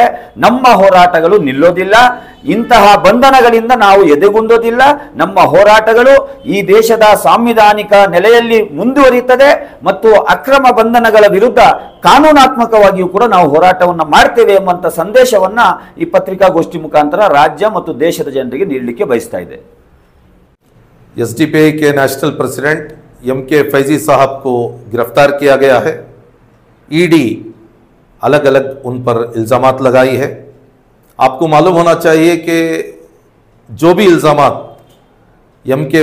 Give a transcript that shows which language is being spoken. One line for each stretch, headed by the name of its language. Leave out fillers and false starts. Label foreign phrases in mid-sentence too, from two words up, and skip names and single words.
Kannada: ನಮ್ಮ ಹೋರಾಟಗಳು ನಿಲ್ಲೋದಿಲ್ಲ, ಇಂತಹ ಬಂಧನಗಳಿಂದ ನಾವು ಎದೆಗುಂದೋದಿಲ್ಲ. ನಮ್ಮ ಹೋರಾಟಗಳು ಈ ದೇಶದ ಸಾಂವಿಧಾನಿಕ ನೆಲೆಯಲ್ಲಿ ಮುಂದುವರಿಯುತ್ತದೆ ಮತ್ತು ಅಕ್ರಮ ಬಂಧನಗಳ ವಿರುದ್ಧ ಕಾನೂನಾತ್ಮಕವಾಗಿಯೂ ಕೂಡ ನಾವು ಹೋರಾಟವನ್ನು ಮಾಡ್ತೇವೆ ಎಂಬಂತ ಸಂದೇಶವನ್ನ ಈ ಪತ್ರಿಕಾಗೋಷ್ಠಿ ಮುಖಾಂತರ ರಾಜ್ಯ ಮತ್ತು ದೇಶದ ಜನರಿಗೆ ನೀಡಲಿಕ್ಕೆ ಬಯಸ್ತಾ ಇದೆ.
Hindi: एसडीपीआई के
English: national president
Hindi: एम.के. फैजी साहब को गिरफ्तार किया गया है। ईडी अलग अलग उन पर इल्ज़ामात लगाई है। आपको मालूम होना चाहिए कि जो भी इल्ज़ामात एम.के.